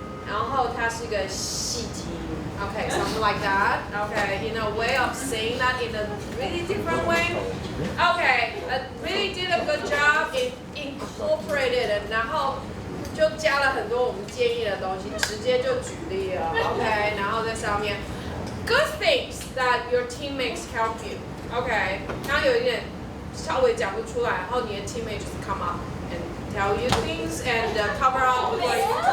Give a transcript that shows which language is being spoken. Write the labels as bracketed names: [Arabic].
[Chinese] 然后它是个戏精 Okay, [English] something like that. Okay, in a way of saying that in a really different way. Okay, really did a good job. It incorporated it. [Chinese] 然后就加了很多我们建议的东西，直接就举例了。 [English] Okay, [Chinese] 然后在上面 [English] good things that your teammates help you. Okay, [Chinese] 然后有一点稍微讲不出来，然后你的 [English] teammates just come up and tell you things and cover up for you.